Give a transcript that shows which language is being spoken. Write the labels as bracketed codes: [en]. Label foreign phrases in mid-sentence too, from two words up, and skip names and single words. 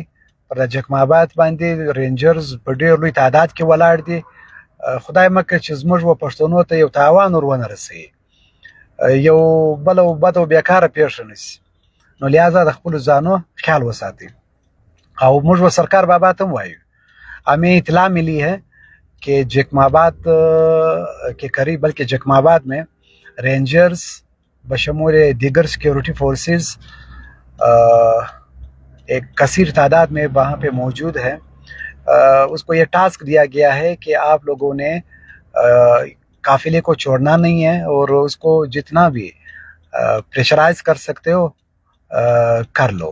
[ps] پر د جکماباد باندې رینجرز په ډېر لوی تعداد کې ولاړ دي. خدای مه کړي چې زموږ و پښتنو ته یو تاوان ور ونه رسوي، یو بله بده و بیکاره پیښه نه شي. نو لہذا د خپلو ځانو خیال وساتئ. او موږ و سرکار بابا ته هم وایو، [ur] ہمیں اطلاع ملی ہے کہ جکماباد کے قریب، بلکہ جکماباد میں رینجرز بشمول دیگر سیکیورٹی فورسز ایک کثیر تعداد میں وہاں پہ موجود ہے. اس کو یہ ٹاسک دیا گیا ہے کہ آپ لوگوں نے قافلے کو چھوڑنا نہیں ہے، اور اس کو جتنا بھی پریشرائز کر سکتے ہو کر لو.